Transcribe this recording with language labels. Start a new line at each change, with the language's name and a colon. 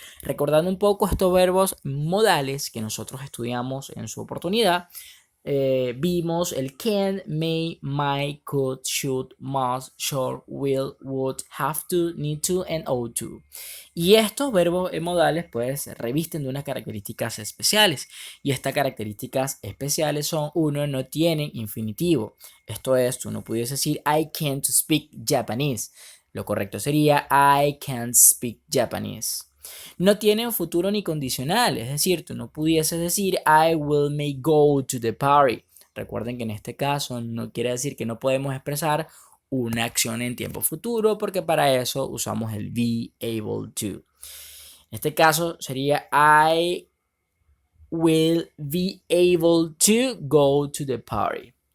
Spanish: Recordando un poco estos verbos modales que nosotros estudiamos en su oportunidad, vimos el can, may, might, could, should, must, should, will, would, have to, need to, and ought to. Y estos verbos modales pues revisten de unas características especiales. Y estas características especiales son, uno, no tienen infinitivo. Esto es, tú no pudiese decir
English: I can't speak Japanese.
Spanish: Lo correcto sería
English: I can't speak Japanese.
Spanish: No tienen futuro ni condicional, es decir, tú no pudieses decir
English: I will may go to the party.
Spanish: Recuerden que en este caso no quiere decir que no podemos expresar una acción en tiempo futuro porque para eso usamos el be able to. En este caso sería
English: I will be able to go to the party.